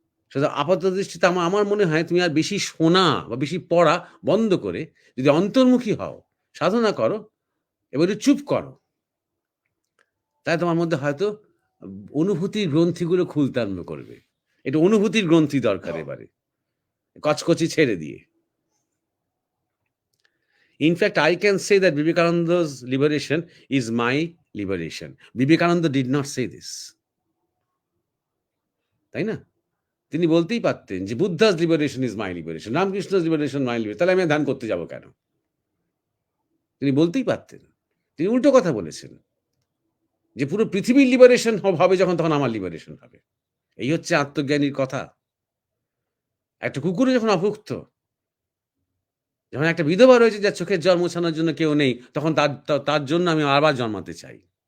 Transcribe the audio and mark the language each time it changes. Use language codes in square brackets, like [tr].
[bn] সুতরাং আপাত দৃষ্টিতে আমার মনে হয় তুমি আর বেশি শোনা বা বেশি পড়া বন্ধ করে যদি অন্তর্মুখী হও, সাধনা করো এবং একটু চুপ করো, তাই তোমার মধ্যে হয়তো অনুভূতির গ্রন্থিগুলো খুলতে আরম্ভ করবে। এটা অনুভূতির গ্রন্থি দরকার এবারে, কচকচি ছেড়ে দিয়ে। [en] In fact, I can say that Vivekananda's liberation is my liberation. Vivekananda did not say this. [bn] তাই না? তিনি বলতেই পারতেন যে বুদ্ধা's [en] liberation is my liberation, [bn] রামকৃষ্ণ's [en] liberation my liberation। [bn] তাহলে আমি ধ্যান করতে যাব কেন? তিনি বলতেই পারতেন। তিনি উল্টো কথা বলেছেন যে পুরো পৃথিবীর লিবারেশন হবে যখন, তখন আমার লিবারেশন হবে। এই হচ্ছে আত্মজ্ঞানীর কথা। একটা কুকুরও যখন অভুক্ত, যখন একটা বিধবা রয়েছে যার চোখের জল মোছানোর জন্য কেউ নেই, তখন তার জন্য আমি আবার জন্মাতে চাই।